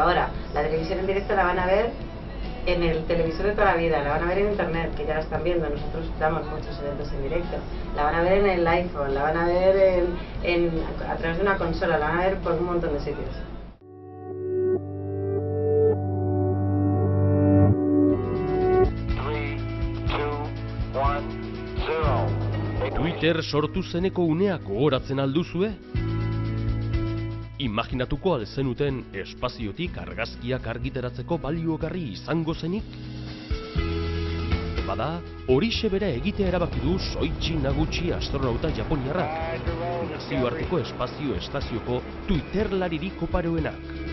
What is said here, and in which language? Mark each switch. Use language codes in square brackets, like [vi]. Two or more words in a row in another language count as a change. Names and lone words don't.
[es] Ahora, la televisión en directo la van a ver en el televisor de toda la vida, la van a ver en Internet, que ya la están viendo, nosotros damos muchos eventos en directo, la van a ver en el iPhone, la van a ver a través de una consola, la van a ver por un montón de sitios. [eu] Twitter sortu zeneko unea gogoratzen alduzue? Imaginatuko alzenuten espaziotik argazkiak argitaratzeko baliogarri izango zenik? Bada, horixe bera egitea erabaki du Soichi Naguchi astronauta japoniarrak, nazioarteko espazio estazioko Twitterlaririk oparoenak.